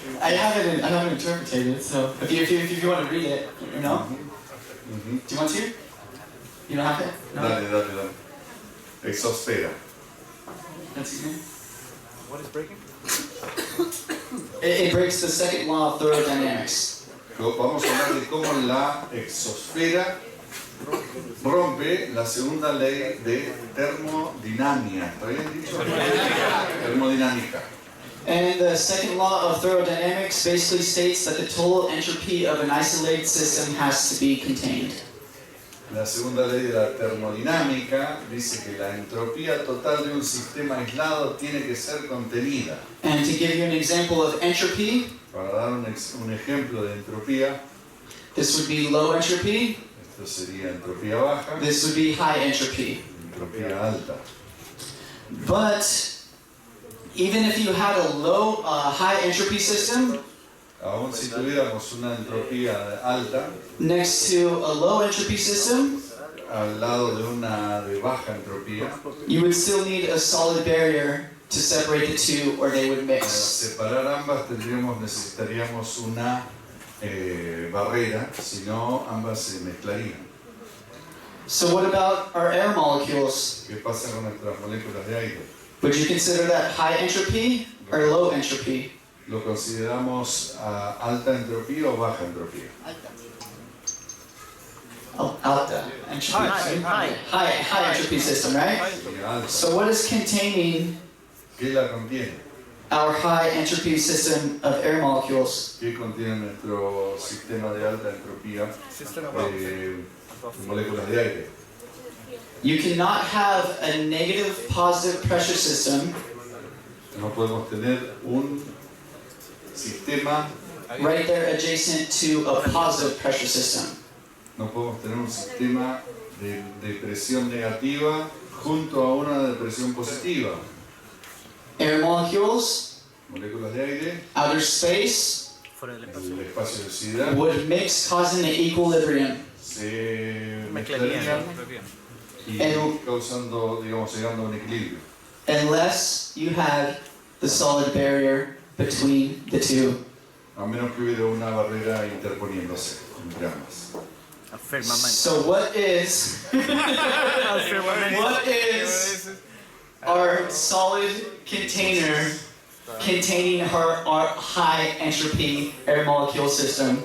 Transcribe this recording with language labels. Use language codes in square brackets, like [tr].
[en] I haven't interpreted it, so if you want to read it, you know. Do you want to? You don't have it? No? [es] Dale. Exosfera. [en] That's his name? What is breaking? It breaks the second law of thermodynamics. [es] Vamos a hablar de cómo la exosfera rompe la segunda ley de termodinámica. ¿Está bien dicho? Termodinámica. [en] And the second law of thermodynamics basically states that the total entropy of an isolated system has to be contained. [es] La segunda ley de la termodinámica dice que la entropía total de un sistema aislado tiene que ser contenida. [en] And to give you an example of entropy, [es] Para dar un ejemplo de entropía, [en] this would be low entropy, [es] esto sería entropía baja, [en] this would be high entropy. [es] entropía alta. [en] But even if you had a high entropy system [es] Aún si tuviéramos una entropía alta [en] next to a low entropy system, [es] al lado de una de baja entropía, [en] you would still need a solid barrier to separate the two, or they would [es] para [en] mix. [es] separar ambas necesitaríamos una barrera, si no ambas se mezclarían. [en] So what about our air molecules? [es] ¿Qué pasa con nuestras moléculas de aire? [en] Would you consider that high entropy or low entropy? [es] ¿Lo consideramos alta entropía o baja entropía? Alta entropy. [en] High entropy system, right? [es] Sería alta. [en] So what is containing [es] ¿Qué la contiene? [en] our high entropy system of air molecules? [es] ¿Qué contiene nuestro sistema de alta entropía de moléculas de aire? [en] You cannot have a negative positive pressure system [es] No podemos tener un sistema, [en] right there adjacent to a positive pressure system. [es] no podemos tener un sistema de presión negativa junto a una de presión positiva. [en] Air molecules, [es] Moléculas de aire, [en] outer space, [es] el espacio de sideral, [en] would mix causing an equilibrium. [es] se mezclarían y causando, digamos, llegando a un equilibrio. [en] Unless you had the solid barrier between the two. [es] A menos que hubiera una barrera interponiéndose entre ambas. [en] So what is our solid container containing our high entropy air molecule system?